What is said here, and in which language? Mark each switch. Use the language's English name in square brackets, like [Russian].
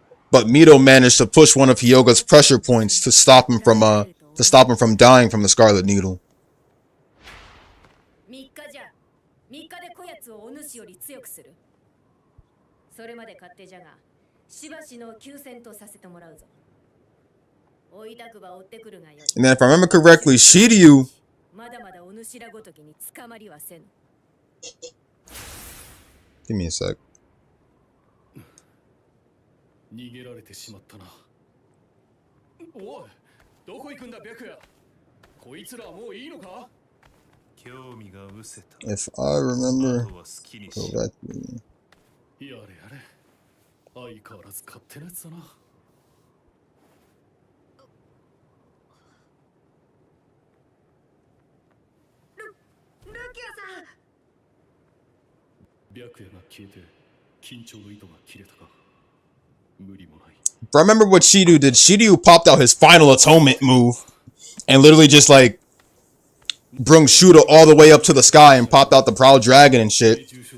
[English] But Mito managed to push one of Hyoga's pressure points to stop him from dying from the Scarlet Needle. [Japanese] 3日じゃ。 3日でこやつをお主より強くする。それまで勝手じゃが、しばしの休戦とさせてもらうぞ。追いたくば追ってくるがよい。 [English] And then if I remember correctly, Shiryu. [Japanese] まだまだお主らごときに捕まりはせぬ。 [English] Give me a sec. [Japanese] 逃げられてしまったな。おい、どこ行くんだ白夜。こいつらはもういいのか？興味が失せた。 [English] If I remember correctly. [Japanese] やれやれ。相変わらず勝手なやつだな。ルキアさん。白夜が消えて緊張の糸が切れたか。無理もない。 [English] If I remember what Shiryu did, Shiryu popped out his final atonement move and literally just like brung Shuda all the way up to the sky and popped out the Proud Dragon and shit.